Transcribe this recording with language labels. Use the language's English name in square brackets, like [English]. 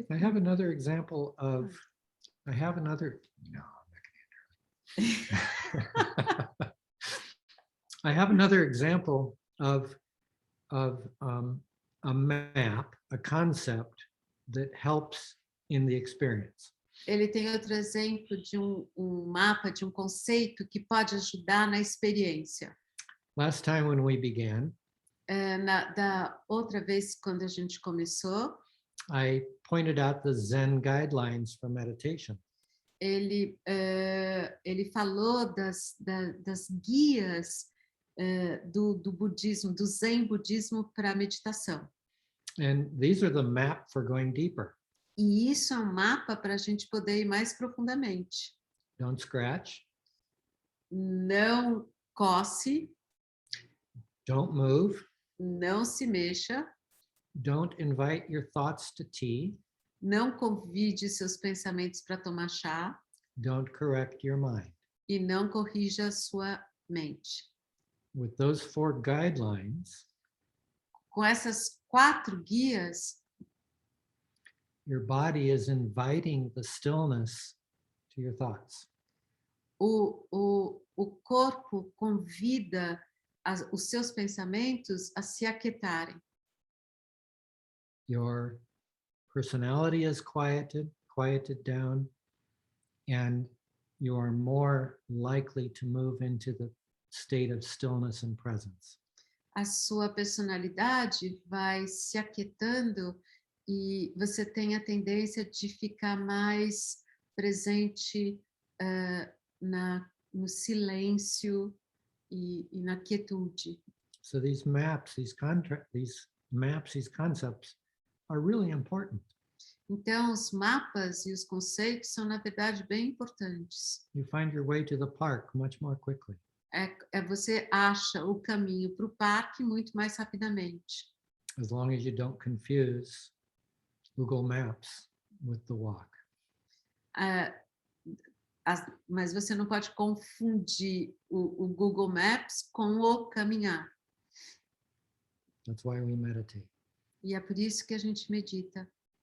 [English] I have another example of, I have another, no, I'm not gonna enter. I have another example of a map, a concept that helps in the experience. [Portuguese] Ele tem outro exemplo de mapa, de conceito que pode ajudar na experiência. [English] Last time when we began, [Portuguese] Da outra vez, quando a gente começou, [English] I pointed out the Zen guidelines for meditation. [Portuguese] ele falou das guias do budismo, do Zen budismo para meditação. [English] And these are the map for going deeper. [Portuguese] E isso é um mapa para a gente poder ir mais profundamente. [English] Don't scratch, [Portuguese] Não coce, [English] don't move, [Portuguese] não se mexa, [English] don't invite your thoughts to tea, [Portuguese] não convide seus pensamentos para tomar chá [English] don't correct your mind. [Portuguese] e não corrija a sua mente. [English] With those 4 guidelines, [Portuguese] Com essas 4 guias, [English] your body is inviting the stillness to your thoughts. [Portuguese] o corpo convida os seus pensamentos a se aquietarem. [English] Your personality is quieted down, and you are more likely to move into the state of stillness and presence. [Portuguese] A sua personalidade vai se aquietando e você tem a tendência de ficar mais presente no silêncio e na quietude. [English] So these maps, these concepts are really important. [Portuguese] Então, os mapas e os conceitos são, na verdade, bem importantes. [English] You find your way to the park much more quickly. [Portuguese] Você acha o caminho para o parque muito mais rapidamente. [English] As long as you don't confuse Google Maps with the walk. [Portuguese] Mas você não pode confundir o Google Maps com o caminhar. [English] That's why we meditate. [Portuguese] E é por isso que a gente medita.